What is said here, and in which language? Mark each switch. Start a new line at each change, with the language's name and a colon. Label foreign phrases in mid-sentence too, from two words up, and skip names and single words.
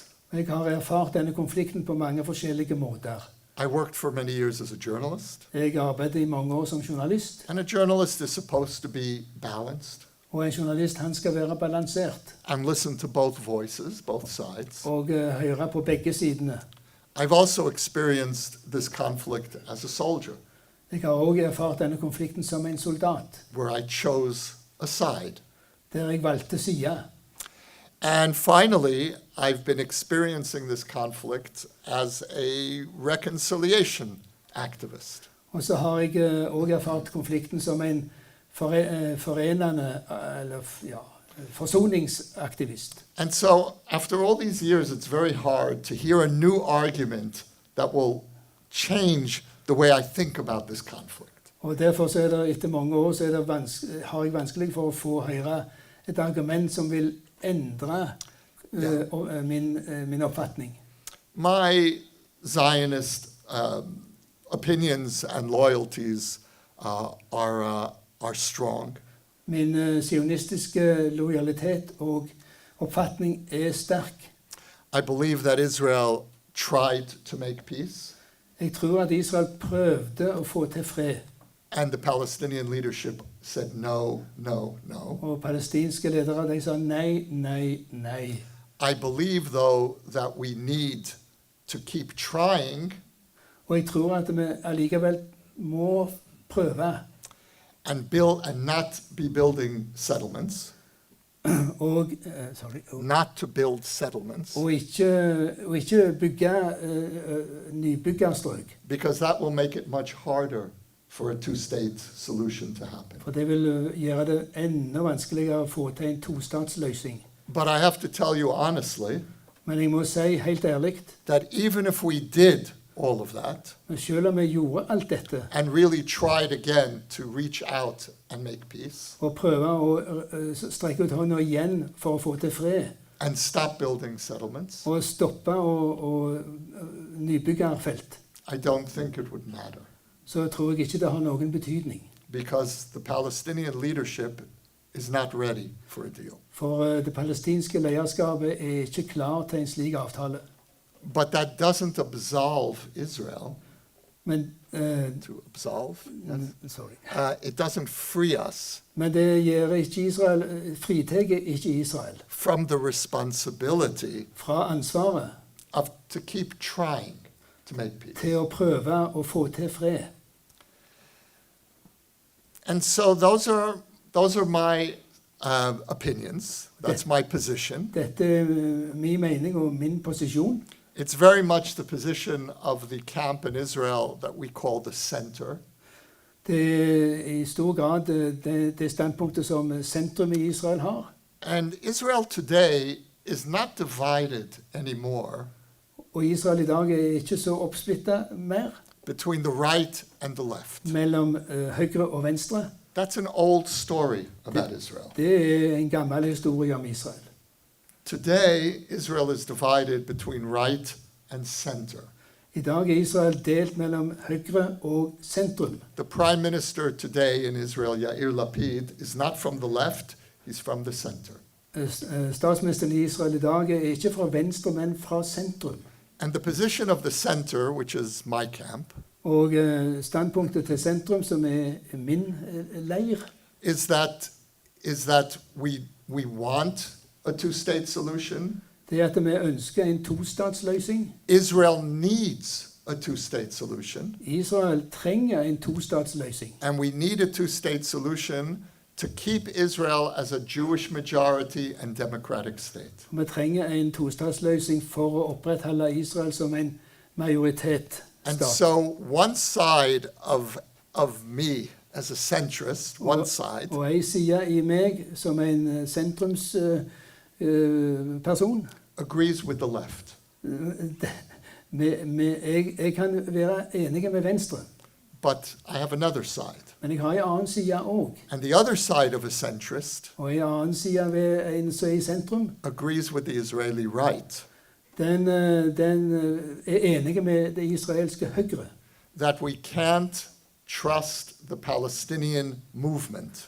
Norwegian: Jeg har erfart denne konflikten på mange forskjellige måter.
English: I worked for many years as a journalist.
Norwegian: Jeg arbeidet i mange år som journalist.
English: And a journalist is supposed to be balanced
Norwegian: Og en journalist, han skal være balansert
English: and listen to both voices, both sides.
Norwegian: og høre på begge sidene.
English: I've also experienced this conflict as a soldier,
Norwegian: Jeg har også erfart denne konflikten som en soldat,
English: where I chose a side.
Norwegian: der jeg valgte side.
English: And finally, I've been experiencing this conflict as a reconciliation activist.
Norwegian: Og så har jeg også erfart konflikten som en forenende, eller forsoningsaktivist.
English: And so, after all these years, it's very hard to hear a new argument that will change the way I think about this conflict.
Norwegian: Og derfor så er det, etter mange år, så er det har jeg vanskelig for å få høre et argument som vil endre min oppfatning.
English: My Zionist opinions and loyalties are strong.
Norwegian: Min sionistiske lojalitet og oppfatning er sterk.
English: I believe that Israel tried to make peace,
Norwegian: Jeg tror at Israel prøvde å få til fred,
English: and the Palestinian leadership said no, no, no.
Norwegian: og palestinske ledere de sa nei, nei, nei.
English: I believe, though, that we need to keep trying
Norwegian: Og jeg tror at vi allikevel må prøve
English: and not be building settlements,
Norwegian: og,
English: not to build settlements,
Norwegian: og ikke bygge nybyggerstrøk.
English: because that will make it much harder for a two-state solution to happen.
Norwegian: For det vil gjøre det enda vanskeligere å få til en tostatsløsning.
English: But I have to tell you honestly
Norwegian: Men jeg må si helt ærlig,
English: that even if we did all of that
Norwegian: selv om vi gjorde alt dette,
English: and really tried again to reach out and make peace
Norwegian: og prøve å strekke ut hånda igjen for å få til fred,
English: and stop building settlements,
Norwegian: og stoppe og nybyggerfelt,
English: I don't think it would matter,
Norwegian: så tror jeg ikke det har noen betydning.
English: because the Palestinian leadership is not ready for a deal.
Norwegian: For det palestinske lederskapet er ikke klar til en slik avtale.
English: But that doesn't absolve Israel
Norwegian: Men,
English: to absolve. sorry. It doesn't free us
Norwegian: Men det gjør ikke Israel, fritar ikke Israel
English: from the responsibility
Norwegian: fra ansvaret
English: to keep trying to make peace.
Norwegian: til å prøve å få til fred.
English: And so those are my opinions. That's my position.
Norwegian: Dette er min mening og min posisjon.
English: It's very much the position of the camp in Israel that we call the center.
Norwegian: Det er i stor grad det standpunktet som sentrum i Israel har.
English: And Israel today is not divided anymore
Norwegian: Og Israel i dag er ikke så oppsplittet mer
English: between the right and the left.
Norwegian: mellom høyre og venstre.
English: That's an old story about Israel.
Norwegian: Det er en gammel historie om Israel.
English: Today, Israel is divided between right and center.
Norwegian: I dag er Israel delt mellom høyre og sentrum.
English: The prime minister today in Israel, Yair Lapid, is not from the left, he's from the center.
Norwegian: Statsministeren i Israel i dag er ikke fra venstre, men fra sentrum.
English: And the position of the center, which is my camp,
Norwegian: Og standpunktet til sentrum, som er min leir,
English: is that we want a two-state solution.
Norwegian: det er at vi ønsker en tostatsløsning.
English: Israel needs a two-state solution.
Norwegian: Israel trenger en tostatsløsning.
English: And we need a two-state solution to keep Israel as a Jewish majority and democratic state.
Norwegian: Vi trenger en tostatsløsning for å opprettholde Israel som en majoritetsstat.
English: And so one side of me as a centrist, one side,
Norwegian: Og en side i meg som en sentrumsperson,
English: agrees with the left.
Norwegian: jeg kan være enig med venstre,
English: But I have another side.
Norwegian: men jeg har en annen side også.
English: And the other side of a centrist
Norwegian: Og en annen side ved en som er i sentrum,
English: agrees with the Israeli right.
Norwegian: den er enig med det israelske høyre.
English: That we can't trust the Palestinian movement.